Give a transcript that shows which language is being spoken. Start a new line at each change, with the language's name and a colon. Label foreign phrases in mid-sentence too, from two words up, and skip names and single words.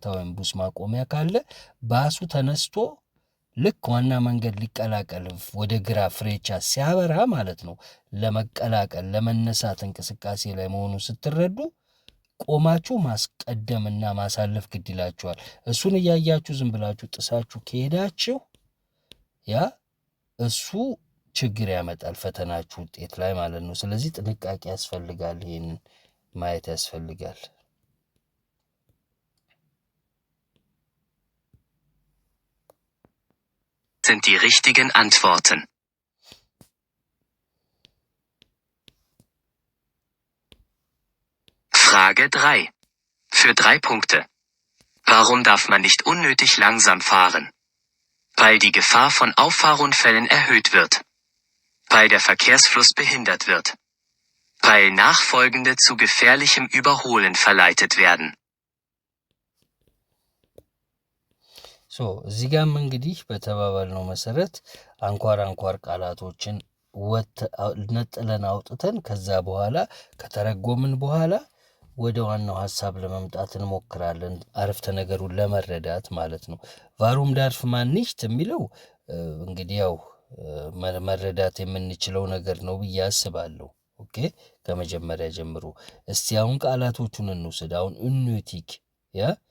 Amharic: ወይም ቡስ ማቆሚያ ካለ ባሱ ተነስቶ ልክ ዋና መንገድ ሊቀላቀል ወደ ግራ ፍሬቻ ሲያበራ ማለት ነው ለመቀላቀል ለመነሳት እንቅስቃሴ ላይ መሆኑን ስትረዱ ቆማችሁ ማስቀደምና ማሳለፍ ግድ ይላችኋል። እሱን እያያችሁ ዝም ብላችሁ ጥሳችሁ ከሄዳችሁ ያ እሱ ችግር ያመጣል ፈተናችሁ ውጤት ላይ ማለት ነው። ስለዚህ ጥንቃቄ ያስፈልጋል። ይህንን ማየት ያስፈልጋል።
German: Sind die richtigen Antworten. Frage 3. Für 3 Punkte. Warum darf man nicht unnötig langsam fahren? Weil die Gefahr von Auffahrunfällen erhöht wird. Weil der Verkehrsfluss behindert wird. Weil Nachfolgende zu gefährlichem Überholen verleitet werden.
Amharic: እዚህ ጋም እንግዲህ በተባባልነው መሰረት አንኳር ቃላቶችን ነጥለን አውጥተን ከዛ በኋላ ከተረጎምን በኋላ ወደ ዋናው ሀሳብ ለመምጣት እንሞክራለን፣ አረፍተ ነገሩን ለመረዳት ማለት ነው።
German: warum darf man nicht
Amharic: የሚለው እንግዲህ ያው መረዳት የምንችለው ነገር ነው ብዬ አስባለሁ። ኦኬ ከመጀመሪያ ጀምሮ እስቲ አሁን ቃላቶቹን እንውሰድ። አሁን ኡንቲክ ያ